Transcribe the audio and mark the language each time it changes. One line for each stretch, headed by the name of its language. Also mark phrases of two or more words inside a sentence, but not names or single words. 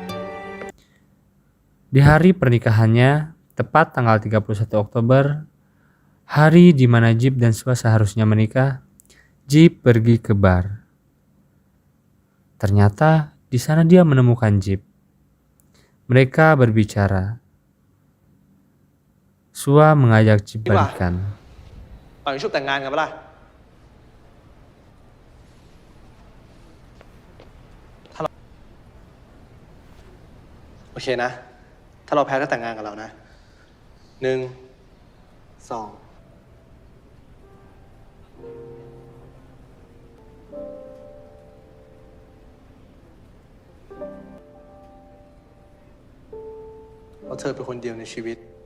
Indonesian: Di hari pernikahannya, tepat tanggal 31 Oktober, hari di mana Jeep dan Sua seharusnya menikah, Jeep pergi ke bar. Ternyata di sana dia menemukan Jeep. Mereka berbicara. Sua mengajak Jeep balikan.
Thai: เป่ายิงฉุบแต่งงานกันปะล่ะ โอเคนะ ถ้าเราแพ้ก็แต่งงานกับเรานะ 1 2 เพราะเธอเป็นคนเดียวในชีวิต